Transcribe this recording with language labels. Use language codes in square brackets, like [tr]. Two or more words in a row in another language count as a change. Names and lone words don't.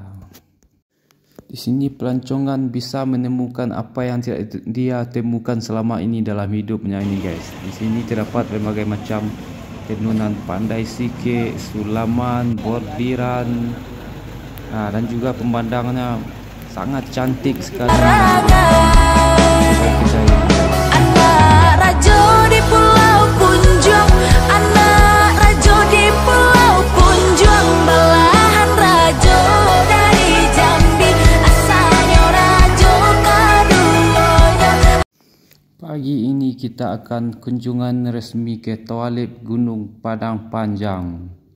[id] Di sini pelancongan bisa menemukan apa yang tidak dia temukan selama ini dalam hidupnya ini guys. Di sini terdapat berbagai macam tenunan pandai sike, sulaman, bordiran. Nah, dan juga pemandangannya sangat cantik sekali. [min] Anak rajo di Pulau Punjung, anak rajo di Pulau Punjung, belahan rajo dari Jambi, asalnya rajo kaduanya. [id] Pagi ini kita akan kunjungan resmi ke Toalib Gunung Padang Panjang.